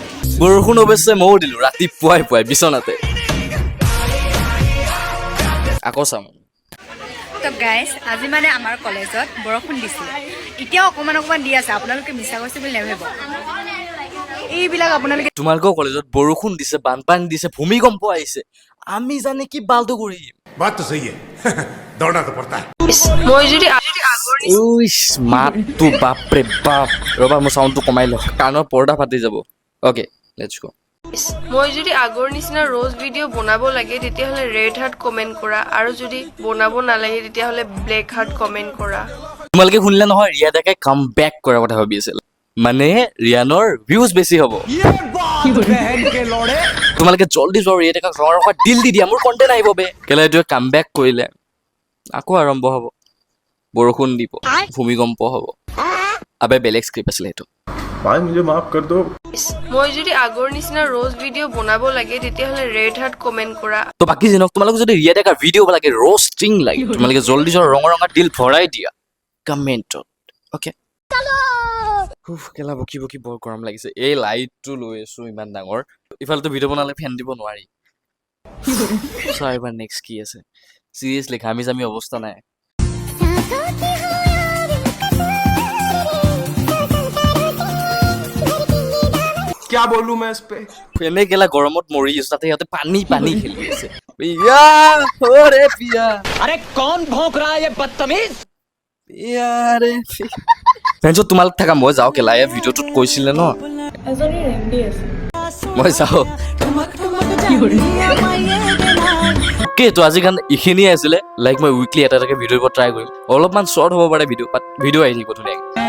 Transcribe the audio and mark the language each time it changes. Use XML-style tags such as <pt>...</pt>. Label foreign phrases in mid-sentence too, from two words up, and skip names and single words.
<as>বৰষুণ অৱশ্যে ময়ো দিলো ৰাতিপুৱাই বিচনাতে আকৌ চাম</as> <en>so guys</en> <as>আজি মানে আমাৰ কলেজত বৰষুণ দিছিল এতিয়াও অকণমান দি আছে আপোনালোকে মিছা কৈছে বুলি নেভাবিব এইবিলাক আপোনালোকে তোমালোকৰ কলেজত বৰষুণ দিছে বানপানী দিছে ভূমিকম্প আহিছে আমি জানে কি বালটো কৰিম</as> <hi>बात तो सही है दौड़ना तो पड़ता है</hi> <as>মাতটো বাপৰে বাপ ৰবা মোৰ চাউণ্ডটো কমাই লওঁ কাণৰ পৰ্দা ফাটি যাব</as> <en>okay let's go</en> <as>মই যদি আগৰ নিচিনা ৰ'জ ভিডিঅ' বনাব লাগে তেতিয়াহ'লে</as> <en>red heart comment</en> <as>কৰা আৰু যদি বনাব নালাগে তেতিয়াহ'লে</as> <en>black heart comment</en> <as>কৰা। তোমালোকে শুনিলে নহয়, ৰিয়া ডেকাই</as> <en>come back</en> <as>কৰাৰ কথা ভাবি আছিল, মানে ৰিয়ানৰ ভিউজ বেছি হ'ব। তোমালোকে জল্দি যোৱা, ৰিয়া ডেকাক ৰঙা ৰঙা দিল দি দিয়া, মোৰ কণ্টেণ্ট আহিব বে। কেলে এইটোৱে</as> <en>come back</en> <as>কৰিলে আকৌ আৰম্ভ হ'ব, বৰষুণ দিব, ভূমিকম্প হ'ব। আবে বেলেগ স্ক্ৰিপ্ট আছিলে সেইটো।</as> <hi>भाई मुझे माफ कर दो।</hi> <as>মই যদি আগৰ নিচিনা ৰ'জ ভিডিঅ' বনাব লাগে তেতিয়াহ'লে</as> <en>red heart comment</en> <as>কৰা। তো বাকী জিনক তোমালোকে যদি ৰিয়া ডেকাৰ ভিডিঅ' লাগে, ৰ'ষ্টিং লাগে, তোমালোকে জল্দি যোৱা ৰঙা ৰঙা দিল ভৰাই দিয়া কমেণ্টত, অ'কে? কেলা বকি বকি বৰ গৰম লাগিছে। এই লাইটটো লৈ আছো ইমান ডাঙৰ, ইফালেতো ভিডিঅ' বনালে ফেন দিব নোৱাৰি। চোৱা এবাৰ নেক্সট কি আছে, চিৰিয়াছলি ঘামি জামি অৱস্থা নাই।</as> <hi>क्या बोलूं मैं इस पे?</hi> <as>এনে কেলা গৰমত মৰি আছো, তাতে সিহঁতে পানী পানী খেলি আছে।</as> <hi>पिया ओ रे पिया, अरे कौन भौंक रहा है ये बदतमीज?</hi> <as>পিয়া ৰে ফ্ৰেণ্ডছত তোমালোক থাকা, মই যাওঁ কেলা। এই ভিডিঅ'টোত কৈছিলে ন, এজনী ৰেমডি আছে। মই যাওঁ। অ'কে, তো আজি গান এইখিনিয়ে আছিলে। লাইক মই উইকলি এটা এটাকে ভিডিঅ' দিব ট্ৰাই কৰিম, অলপমান শ্বৰ্ট হ'ব পাৰে ভিডিঅ', বাট ভিডিঅ' আহি থাকিব ধুনীয়াকৈ।</as>